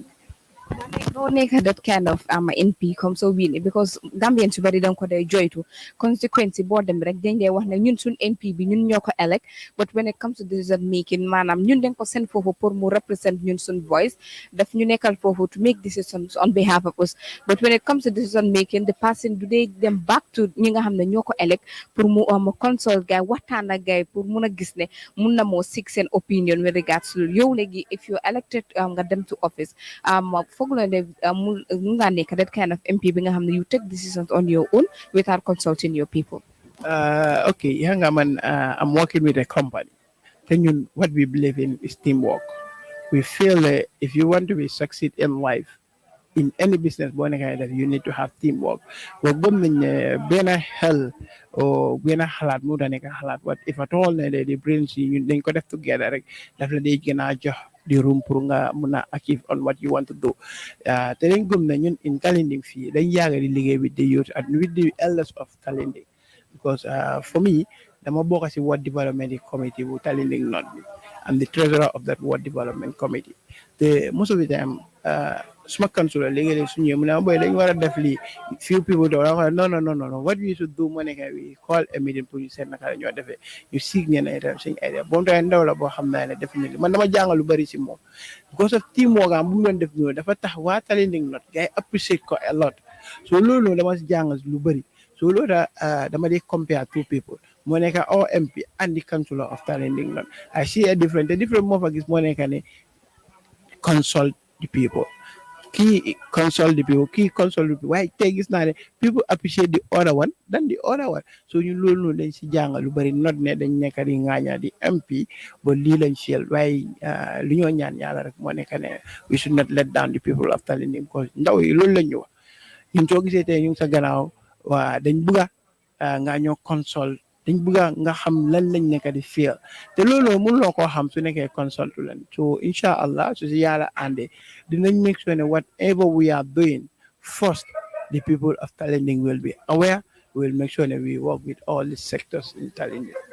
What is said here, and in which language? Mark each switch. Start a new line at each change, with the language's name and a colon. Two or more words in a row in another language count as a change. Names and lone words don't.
English: don't make that kind of NP come so win because Gambians
Wolof: yu bari dañ ko day joytu consequence boo dem rek dañ dee wax ne ñun suñ NP bi ñun ñoo ko
English: elect but when it comes to decision making
Wolof: maanaam ñun dañ ko send foofu pour mu represent ñun suñ voice daf ñu nekkal foofu
English: to make decisions on behalf of us but when it comes to decision making the person do they dem back to
Wolof: ñi nga xam ne ñoo ko elect pour mu consult gay waxtaan ak gay pour mun a gis ne mun na moo seek seen opinion
English: with regards to
Wolof: yow léegi
English: if you elected
Wolof: nga dem
English: to office
Wolof: foog la ne mu nga nekk
English: that kind of MP
Wolof: bi nga xam ne
English: you take decisions on your own without consulting your people
Wolof: okay yaa nga man
English: I'm working with a company
Wolof: te ñun
English: what we believe in is teamwork we feel that if you want to be succeed in life in any business
Wolof: boo nekkee def
English: you need to have teamwork
Wolof: boo gëm nañ ne benn xel o benn xalaat mu da nekk xalaat
English: what if at all
Wolof: ne
English: the brains
Wolof: yi ñun dañ ko def together rek daf la day gën a jox di room pour nga mun a
English: achieve on what you want to do
Wolof: te dañ gëm ne ñun in Talinding fii dañ yàgg di liggéey
English: with the youth and with the elders of Talinding because for me
Wolof: dama bokk si
English: ward development committee
Wolof: bu Talinding North bi
English: I'm the treasurer of that ward development committee the most of the time
Wolof: suma councilor léegi-léegi su ñëwee mu ne boy dañ war a def lii
English: few people do no what we should do
Wolof: moo nekk
English: we call a meeting
Wolof: pour ñu seet naka la ñoo defee ñu siig ñenn itam suñu idea boobu tamit ndaw la boo xam naa ne definitely man dama jàngal lu bëri si moom
English: because of teamwork
Wolof: am bu mu doon def noonu dafa tax waa Talinding North gars yi appreciate ko
English: a lot
Wolof: so loolu dama si jàngal lu bëri so loolu dama di
English: compare two people
Wolof: moo nekk
English: OMP and the councilor of Talinding North I see a different
Wolof: moo fa gis moo nekk ne
English: consult the people kii consult the people
Wolof: waaye tey gis naa ne
English: people appreciate the other one than the other one
Wolof: so ñu loolu noonu dañ si jàngal lu bëri not ne dañ nekk di ŋaaña di MP ba lii lañ seel waaye lu ñoo ñaan yàlla rek moo nekk ne
English: we should not let down the people of Talinding
Wolof: because ndaw yi loolu lañ ñu wax ñun soo gisee tey ñu ngi sa gannaaw waa dañ bëgga nga ñoo consult dañ bëgga nga xam lan lañ nekk di feel te loolu mënuloo koo xam su nekkee consult leen so
Arabic: إن شاء الله
Wolof: su si yàlla àndee dinañ
English: make sure
Wolof: ne
English: whatever we are doing first the people of Talinding will be aware we will make sure that we work with all the sectors in Talinding.